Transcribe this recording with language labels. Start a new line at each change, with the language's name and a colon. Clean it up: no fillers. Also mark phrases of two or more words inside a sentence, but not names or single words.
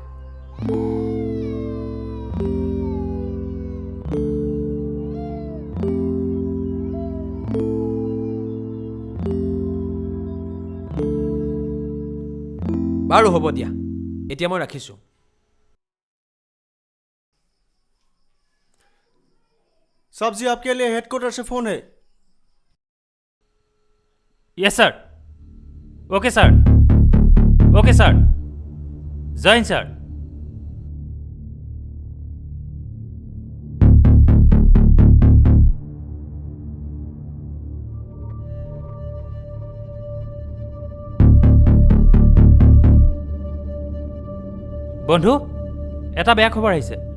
Assamese: বাৰু হ'ব দিয়া এতিয়া মই ৰাখিছোঁ
Hindi: साहब जी आपके लिए हेडक्वार्टर से फोन है
English: yes sir okay sir
Hindi: जय हिंद सर
Assamese: বন্ধু এটা বেয়া খবৰ আহিছে